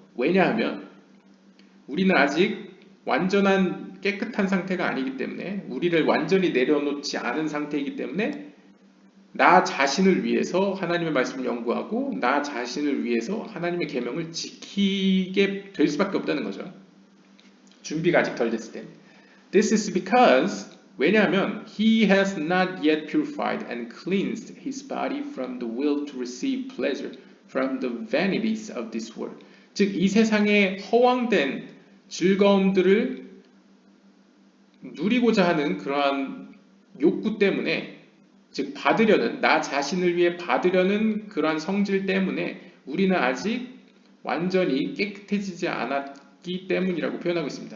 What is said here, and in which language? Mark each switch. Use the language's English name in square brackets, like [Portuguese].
[Korean] 왜냐하면 우리는 아직 완전한 깨끗한 상태가 아니기 때문에, 우리를 완전히 내려놓지 않은 상태이기 때문에 나 자신을 위해서 하나님의 말씀을 연구하고 나 자신을 위해서 하나님의 계명을 지키게 될 수밖에 없다는 거죠. 준비가 아직 덜 됐을 때. [English] This is because, [Korean] 왜냐하면 [English] he has not yet purified and cleansed his body from the will to receive pleasure from the vanities of this world. [Korean] 즉, 이 세상의 허황된 즐거움들을 누리고자 하는 그러한 욕구 때문에, 즉 받으려는, 나 자신을 위해 받으려는 그러한 성질 때문에 우리는 아직 완전히 깨끗해지지 않았기 때문이라고 표현하고 있습니다.